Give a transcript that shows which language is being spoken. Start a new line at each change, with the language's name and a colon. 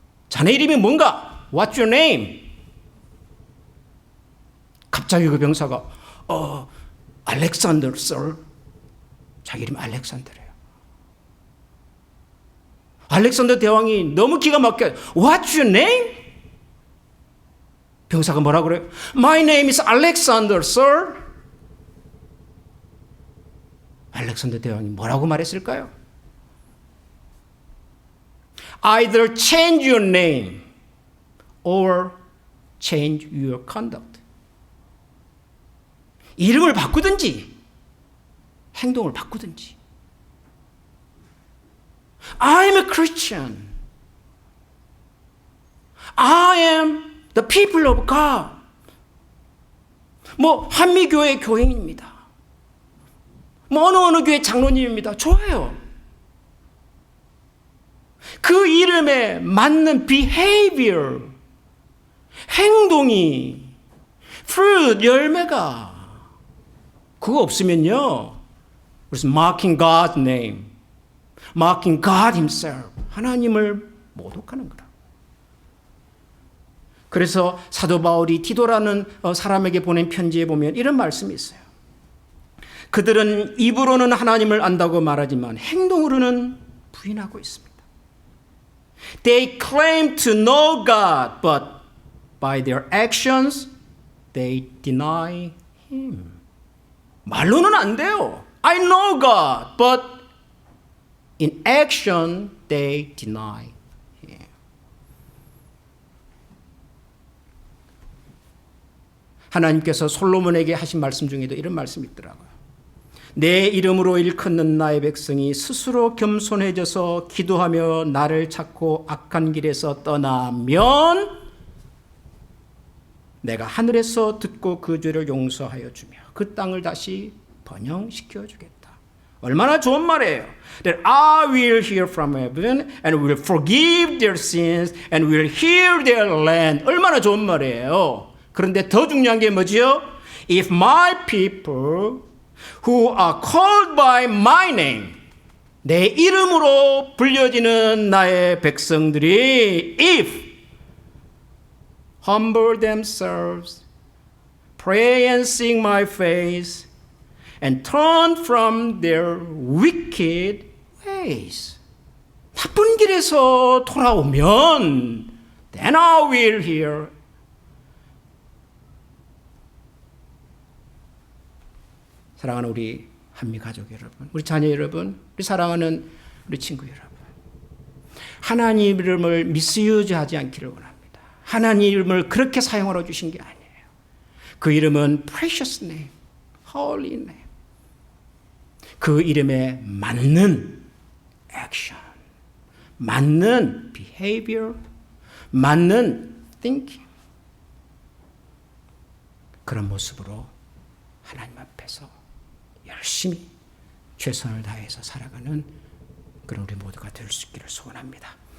Korean: 자네 이름이 뭔가?
English: What's your name?
Korean: 갑자기 그 병사가 알렉산더 sir. 자기 이름이 알렉산더래요. 알렉산더 대왕이 너무 기가 막혀
English: What's your name?
Korean: 병사가 뭐라 그래요?
English: My name is Alexander, sir.
Korean: 알렉산더 대왕이 뭐라고 말했을까요?
English: Either change your name or change your conduct.
Korean: 이름을 바꾸든지 행동을 바꾸든지.
English: I'm a Christian. I am the people of God.
Korean: 한미교회 교행입니다. 어느 교회 장로님입니다. 좋아요. 그 이름에 맞는 behavior, 행동이, fruit, 열매가 그거 없으면요.
English: 그래서 mocking God's name, mocking God himself,
Korean: 하나님을 모독하는 거라. 그래서 사도 바울이 디도라는 사람에게 보낸 편지에 보면 이런 말씀이 있어요. 그들은 입으로는 하나님을 안다고 말하지만 행동으로는 부인하고 있습니다.
English: They claim to know God, but by their actions they deny Him.
Korean: 말로는 안 돼요.
English: I know God, but in action they deny Him.
Korean: 하나님께서 솔로몬에게 하신 말씀 중에도 이런 말씀이 있더라고요. 내 이름으로 일컫는 나의 백성이 스스로 겸손해져서 기도하며 나를 찾고 악한 길에서 떠나면 내가 하늘에서 듣고 그 죄를 용서하여 주며 그 땅을 다시 번영시켜 주겠다. 얼마나 좋은 말이에요.
English: That I will hear from heaven and will forgive their sins and will heal their land.
Korean: 얼마나 좋은 말이에요. 그런데 더 중요한 게 뭐지요?
English: If my people who are called by my name,
Korean: 내 이름으로 불려지는 나의 백성들이
English: if humble themselves, pray and seek my face, and turn from their wicked ways.
Korean: 나쁜 길에서 돌아오면
English: then I will hear.
Korean: 사랑하는 우리 한미 가족 여러분, 우리 자녀 여러분, 우리 사랑하는 우리 친구 여러분, 하나님 이름을 미스유즈하지 않기를 원합니다. 하나님 이름을 그렇게 사용하러 주신 게 아니에요. 그 이름은
English: precious name, holy name.
Korean: 그 이름에 맞는 action, 맞는 behavior, 맞는 thinking. 그런 모습으로 하나님 앞에서 열심히 최선을 다해서 살아가는 그런 우리 모두가 될 수 있기를 소원합니다.